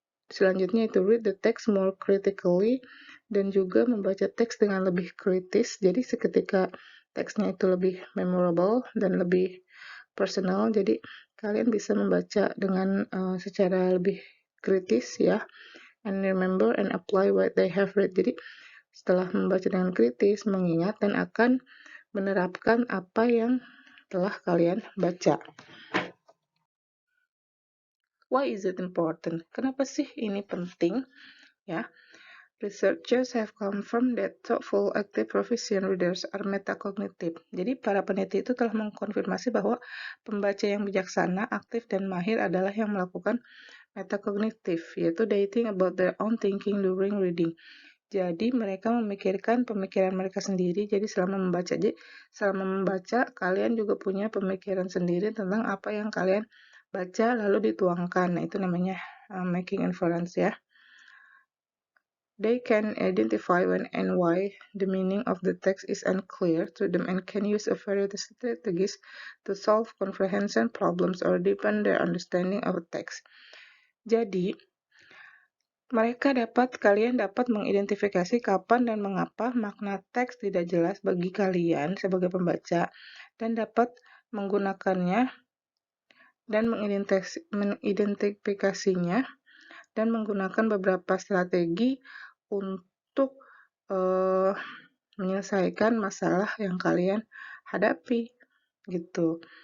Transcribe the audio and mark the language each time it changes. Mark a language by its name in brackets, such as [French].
[Indonesian] Selanjutnya itu [English] read the text more critically, [Indonesian] dan juga membaca teks dengan lebih kritis. Jadi seketika teksnya itu lebih memorable dan lebih personal, jadi kalian bisa membaca dengan secara lebih kritis, ya. [English] And remember and apply what they have read. [Indonesian] Jadi setelah membaca dengan kritis, mengingat dan akan menerapkan apa yang telah kalian baca. [English] Why is it important? [Indonesian] Kenapa sih ini penting? [English] Ya, researchers have confirmed that thoughtful, active, proficient readers are metacognitive. [Indonesian] Jadi para peneliti itu telah mengkonfirmasi bahwa pembaca yang bijaksana, aktif, dan mahir adalah yang melakukan metacognitive, yaitu [English] they think about their own thinking during reading. [Indonesian] Jadi mereka memikirkan pemikiran mereka sendiri. Jadi selama membaca, kalian juga punya pemikiran sendiri tentang apa yang kalian baca lalu dituangkan. Nah, itu namanya making inference, ya. [English] They can identify when and why the meaning of the text is unclear to them and can use a variety of strategies to solve comprehension problems or deepen their understanding of a text. [Indonesian] Jadi, kalian dapat mengidentifikasi kapan dan mengapa makna teks tidak jelas bagi kalian sebagai pembaca, dan dapat menggunakannya dan mengidentifikasinya dan menggunakan beberapa strategi untuk menyelesaikan masalah yang kalian hadapi, gitu.